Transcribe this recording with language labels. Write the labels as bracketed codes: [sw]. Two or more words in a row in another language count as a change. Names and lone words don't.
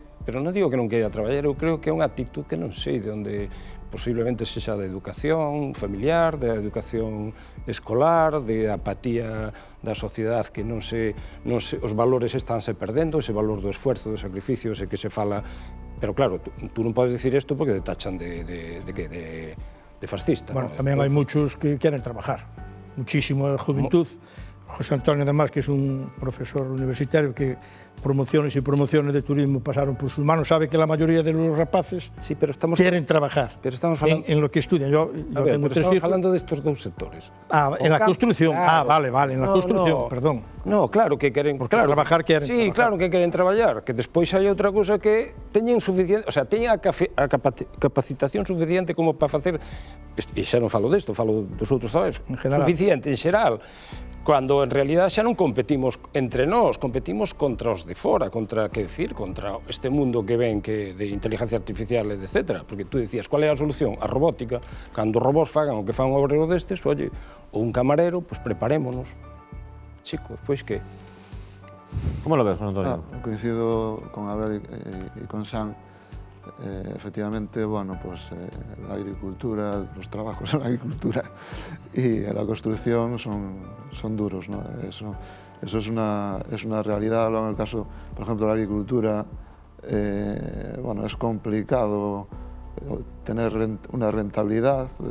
[gl] Pero non digo que non queira traballar, eu creo que é unha actitud que non sei de onde posiblemente sexa de educación familiar, de educación escolar, de apatía da sociedade que non se, os valores estánse perdendo, ese valor do esfuerzo, do sacrificio, ese que se fala. Pero claro, tú non podes dicir isto porque te tachan de fascista. Bueno, tamén hai muchos que queren trabajar, [es] muchísimo de juventud. José Antonio, además, que es un profesor universitario que promociones y promociones de turismo pasaron por sus manos, sabe que la mayoría de los rapaces sí, pero quieren trabajar en lo que estudian. Yo tengo tres hijos. Estamos hablando de estos dos sectores. En la construcción. Claro. Vale, en la construcción, perdón. No, [gl] claro que queren... Porque trabajar queren trabajar. Claro que queren traballar, que despois hai outra cousa que teñen suficiente, o sea, teñen a capacitación suficiente como para facer, e xa non falo desto, falo dos outros traballos, suficiente en xeral, cando en realidad xa non competimos entre nós, competimos contra os de fora, contra este mundo que ven que de inteligencia artificial, etc. Porque tú decías, cual é a solución? A robótica. Cando os robós fagan o que fan un obrero destes, oye, ou un camarero, pois preparémonos. Chico, pois que? [es] Como lo ves, Juan Antonio? Coincido con Abel y con San. Efectivamente, bueno, pues la agricultura, los trabajos en la agricultura y en la construcción son duros, ¿no? Eso es una realidad. En el caso, por ejemplo, de la agricultura, bueno, es complicado tener una rentabilidad.